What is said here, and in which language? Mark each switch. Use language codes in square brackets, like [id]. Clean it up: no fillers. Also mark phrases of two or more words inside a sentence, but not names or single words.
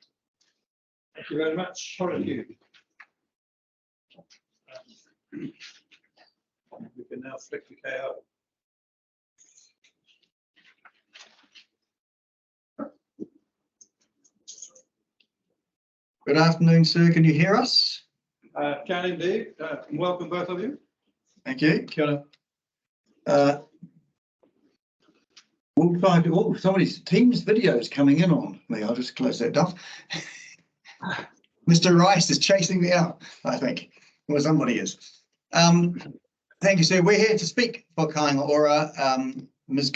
[en] Thank you very much. Thank you. We can now flick the KO. Good afternoon, sir. Can you hear us? Can indeed. Welcome, both of you. Thank you. [mi] Kia ora. [en] We'll try to, oh, somebody's Teams video is coming in on me. I'll just close that down. Mr. Rice is chasing me out, I think. Well, somebody is. Thank you, sir. We're here to speak for Kāinga Ora. Ms.